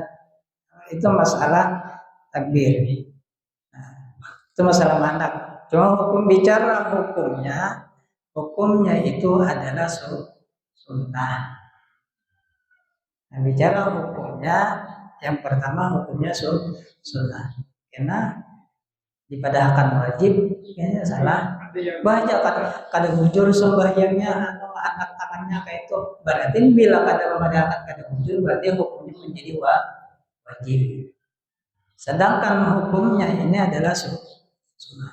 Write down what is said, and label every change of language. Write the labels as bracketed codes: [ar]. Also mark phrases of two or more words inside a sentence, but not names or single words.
[id] Itu masalah takbir. Nah, itu masalah mandak. Cuma bicara hukumnya itu adalah sunnah. Nah, bicara hukumnya, yang pertama hukumnya sunnah. [bjn] Karena dipadahkan wajib, kayaknya salah. Banyak kada bujur sembahyangnya atau anak tangannya kayak itu. Berarti bila kada memadahkan kada bujur, berarti hukumnya menjadi wajib. [id] Sedangkan hukumnya ini adalah sunnah.